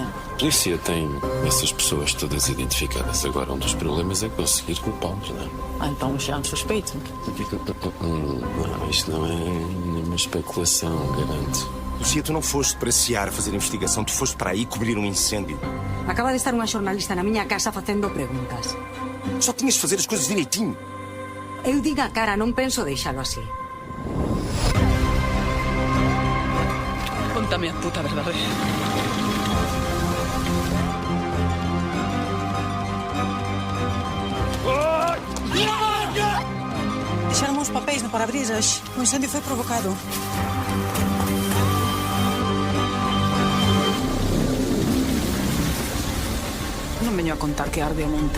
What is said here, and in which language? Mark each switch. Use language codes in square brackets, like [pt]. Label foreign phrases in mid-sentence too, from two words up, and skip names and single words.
[pt] A polícia tem essas pessoas todas identificadas. Agora, um dos problemas é conseguir culpá-los, não é? Então já suspeito. Não, isto não é nenhuma especulação, garanto. Lucia, tu não foste para Seara fazer investigação, tu foste para aí cobrir um incêndio. [gl] Acaba de estar unha xornalista na miña casa facendo preguntas. [pt] Só tinhas de fazer as coisas direitinho. [gl] Eu digo a cara, non penso deixalo así. Contame a puta verdade. [pt] Deixaram os papéis no para-brisas. O incêndio foi provocado. Não venho a contar que arde a monte.